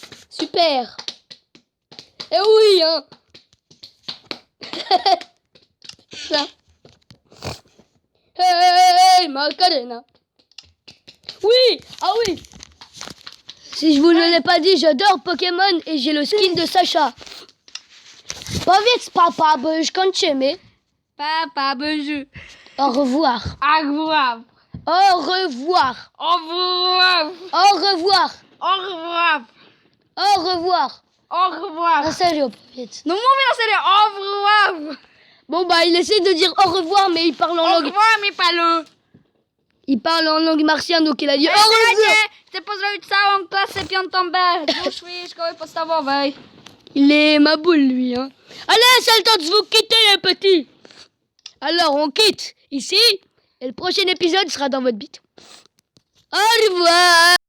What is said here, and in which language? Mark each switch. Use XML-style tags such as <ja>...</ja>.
<fr>Super. Eh oui, hein. Ça. Hey, Macarena. Oui, ah oui. Si je vous ne l'ai pas dit, j'adore Pokémon et j'ai le skin de Sacha.</fr> <pl>Powiedz papa, bo już kończymy.</pl> <fr>Papa, bonjour. Au revoir. Au revoir. Au revoir. Au revoir. Au revoir. Au revoir. Au revoir. Au revoir.</fr> <pl>Na serio powiedz. No mówię na serio,</pl> <fr>au revoir. Bon bah il essaie de dire au revoir mais il parle en Au langue. revoir, mi palu. Il parle en langue martienne donc il a dit au revoir.</fr> <pl>Chcę pozdrowić całą klasę 5 B z Uszwi Szkoły Podstawowej.</pl> <fr>Il est ma boule lui hein. Allez c'est le temps de vous quitter les petits. Alors on quitte ici et le prochain épisode sera dans votre bite. Au revoir.</fr>